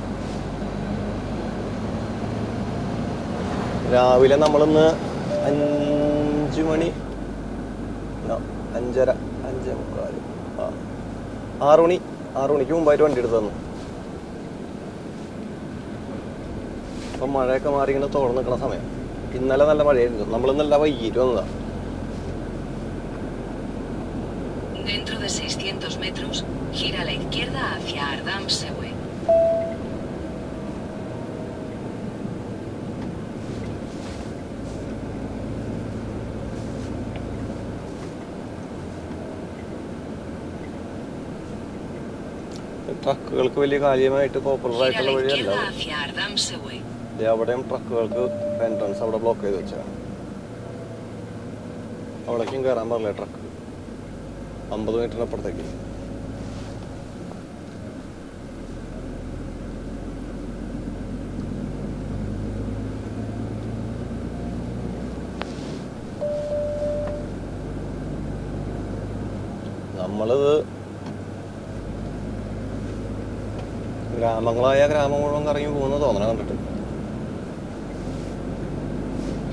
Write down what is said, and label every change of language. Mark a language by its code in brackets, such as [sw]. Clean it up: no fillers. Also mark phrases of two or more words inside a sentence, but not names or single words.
[ml] രാവിലെ നമ്മളിന്ന് 5 മണി 5:30 5:45 6 മണിക്ക് മുമ്പായിട്ട് വണ്ടി എടുത്ത് തന്നു. അപ്പം മഴയൊക്കെ മാറി ഇങ്ങനെ തോർന്ന് നിൽക്കുന്ന സമയം. ഇന്നലെ നല്ല മഴയായിരുന്നു. നമ്മളിന്നല്ല വൈകിട്ട് വന്നതാണ്. [es] Dentro de 600 metros, gira a la izquierda hacia Ardam-Sewe. [ml] ട്രക്കുകൾക്ക് വലിയ കാര്യമായിട്ട് പോപ്പുലർ [es] Gira a [ml] ആയിട്ടുള്ള [es] la [ml] വഴിയല്ല. [es] izquierda hacia Ardam-Sewe. [ml] അവിടെയും ട്രക്കുകൾക്ക് എൻട്രൻസ് അവിടെ ബ്ലോക്ക് ചെയ്ത് വെച്ചാണ്. അവിടേക്കും കയറാൻ പാടില്ല ട്രക്ക് 50 മീറ്ററിനപ്പുറത്തേക്ക്. നമ്മളിത് ഗ്രാമങ്ങളായ ഗ്രാമം മുഴുവൻ കറങ്ങി പോകുന്ന തോന്നണം കണ്ടിട്ട്.